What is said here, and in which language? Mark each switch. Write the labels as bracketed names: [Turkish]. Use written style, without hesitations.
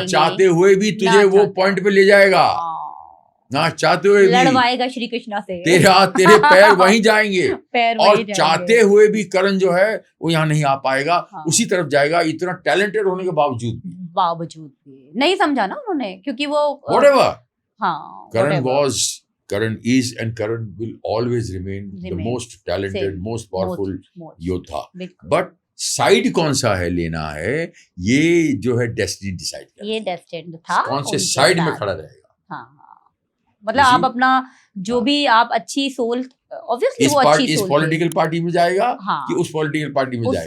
[Hindi] ना चाहते हुए भी तुझे वो पॉइंट पे ले जाएगा, ना चाहते हुए भी लड़वाएगा श्री कृष्णा से। तेरे पैर वहीं जाएंगे, और चाहते हुए भी करण जो है वो यहाँ नहीं आ पाएगा, उसी तरफ जाएगा, इतना टैलेंटेड होने के बावजूद भी नहीं समझा ना उन्होंने, क्योंकि वो [English] whatever, [Hindi] हाँ, [English] Karan is and Karan will always remain the most talented, most powerful योद्धा। [Hindi] बट साइड कौन सा है लेना है, ये जो है डेस्टिनी डिसाइड करता है। ये डेस्टिनी था, कौन से साइड में खड़ा रहेगा। हाँ, मतलब आप अपना जो भी आप अच्छी सोल, ऑब्वियसली वो अच्छी सोल, इस पॉलिटिकल पार्टी में जाएगा कि उस पॉलिटिकल पार्टी में जाएगा,